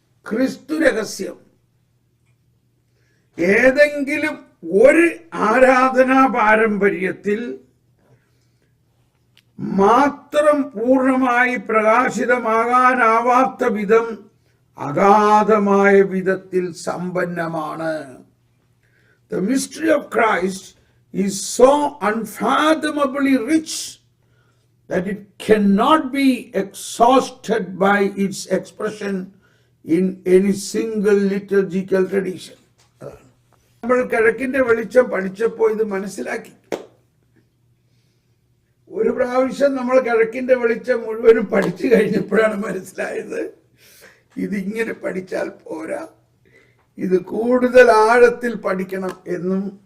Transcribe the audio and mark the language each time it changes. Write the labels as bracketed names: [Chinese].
[Malayalam] ക്രിസ്തു രഹസ്യം ഏതെങ്കിലും ഒരു ആരാധനാ പാരമ്പര്യത്തിൽ മാത്രം പൂർണ്ണമായി പ്രകാശിതമാകാനാവാത്ത വിധം അഗാധമായ വിധത്തിൽ സമ്പന്നമാണ്. [English] The mystery of Christ is so unfathomably rich that it cannot be exhausted by its expression in any single liturgical tradition. [Malayalam] നമ്മൾ കിഴക്കിന്റെ വെളിച്ചം പഠിച്ചപ്പോൾ ഇത് മനസ്സിലാക്കി. ഒരു പ്രാവശ്യം നമ്മൾ കിഴക്കിന്റെ വെളിച്ചം മുഴുവനും പഠിച്ചു കഴിഞ്ഞപ്പോഴാണ് മനസ്സിലായത് ഇതിങ്ങനെ പഠിച്ചാൽ പോരാ, ഇത് കൂടുതൽ ആഴത്തിൽ പഠിക്കണം എന്നും.